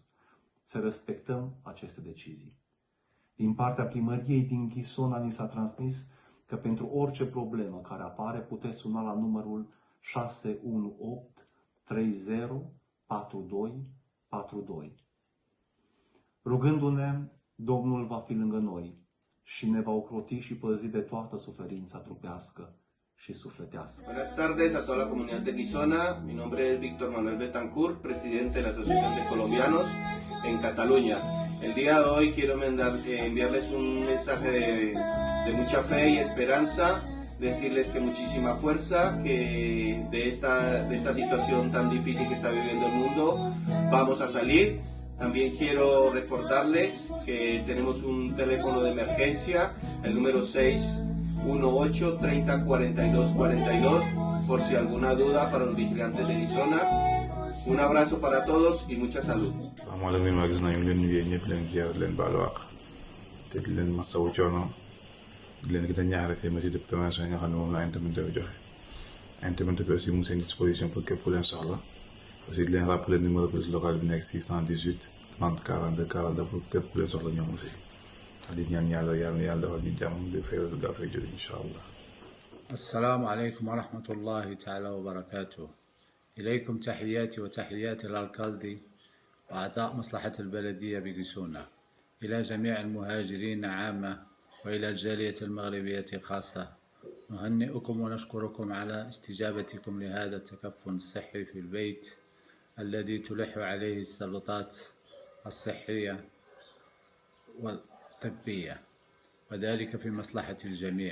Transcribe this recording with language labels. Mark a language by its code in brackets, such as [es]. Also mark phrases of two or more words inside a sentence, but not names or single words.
[ro] Să respectăm aceste decizii. Din partea primăriei din Ghisona ni s-a transmis că pentru orice problemă care apare puteți suna la numărul 618 30 42 42. Rugându-ne, Domnul va fi lângă noi și ne va ocroti și păzi de toată suferința trupească și sufletească. [es] Buenas tardes a toda la comunidad de Guisona. Mi nombre es Víctor Manuel Betancourt, presidente de la Asociación de Colombianos en Cataluña. El día de hoy quiero enviarles un mensaje de mucha fe y esperanza, decirles que muchísima fuerza, que de esta situación tan difícil que está viviendo el mundo vamos a salir. También quiero recordarles que tenemos un teléfono de emergencia, el número 618 30 42 42, por si alguna duda para los vigilantes de Guisona. Un abrazo para todos y mucha salud. [wo] Asalaamaaleykum waa gis nañu leen nuyee ñëpp leen ziar leen baalu àq te di leen masawu coono di leen gën a ñaaxale seen [fr] mesures de prévention [wo] yi nga xam ne moom la intermédiaire bi joxe intermédiaire bi aussi mu seen [fr] disposition pour [wo] képp ku leen soxla aussi di leen [fr] rappeler numéro police locale [wo] bi nekk 618 30 42 42 pour képp ku leen soxla ñoom aussi di ñaan yàlla defal ñu jàmm di fay gaa fay jóge [ar] إن شاء الله. السلام عليكم ورحمة الله تعالى وبركاته. إليكم تحياتي وتحيات الألكالدي وأعضاء مصلحة البلدية بجيسونا، إلى جميع المهاجرين عامة وإلى الجالية المغربية خاصة. نهنئكم ونشكركم على استجابتكم لهذا التكفل الصحي في البيت الذي تلح عليه السلطات الصحية والطبية، وذلك في مصلحة الجميع.